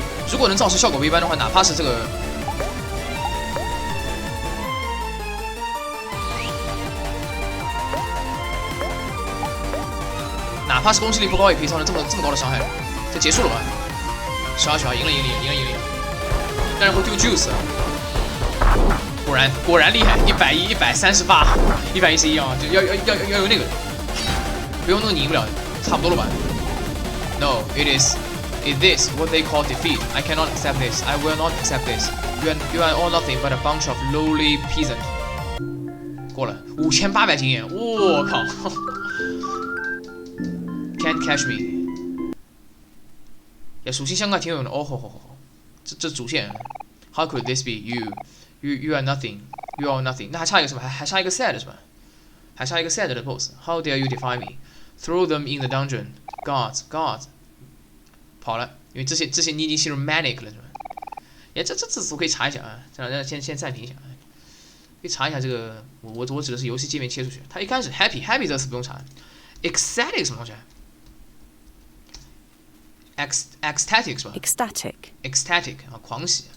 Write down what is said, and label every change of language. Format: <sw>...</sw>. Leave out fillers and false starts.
<zh>如果能造成效果不一般的话，哪怕是这个，哪怕是攻击力不高，也可以造成这么高的伤害。这结束了吧？小，赢了。但是会丢 juice， 果然厉害，110、138、111啊，就要有那个，不用那个你赢不了，差不多了吧？</zh> <en>No, it is this what they call defeat. I cannot accept this. I will not accept this. You are all nothing but a bunch of lowly peasant.</en> <zh>过了5800经验，我靠</zh> <en>！Can't catch me.</en> <zh>也属性相关挺有用的哦吼，这主线 ，</zh> <en>How could this be you are nothing. You are nothing.</en> <zh>那还差一个什么？还差一个 sad 是吧？还差一个 sad 的 boss。</zh> <en>How dare you defy me? Throw them in the dungeon. Gods.</en> <zh>跑了，因为这些你已经进入 manic 了是吧？哎，这词可以查一下啊，先暂停一下，可以查一下这个，我指的是游戏界面切出去。它一开始 happy 这个词不用查 ，ecstatic 什么东西？ecstatic 是吧 ？ecstatic 啊，狂喜。</zh>